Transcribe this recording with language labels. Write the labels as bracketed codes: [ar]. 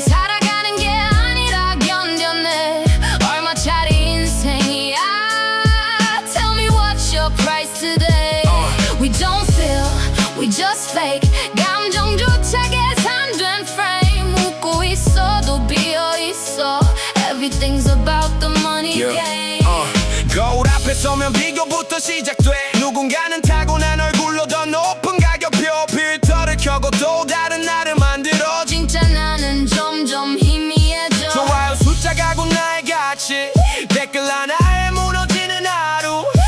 [ko] 살아가는 게 아니라 견뎌내. 얼마짜리 인생이야. [en] Tell me what's your price today. We don't feel, we just fake. [ko] 감정조차 계산된 frame. 웃고 있어도 비어있어. [en] Everything's about the money game. [ko] 거울 앞에 서면 비교부터 시작돼. 누군가는 타고난 얼굴로 더 높은 가격표. 필터를 켜고 또 다른 나를 만들어. 진짜 나는 점점 희미해져. 좋아요 숫자가 곧 나의 가치. 댓글 하나에 무너지는 하루.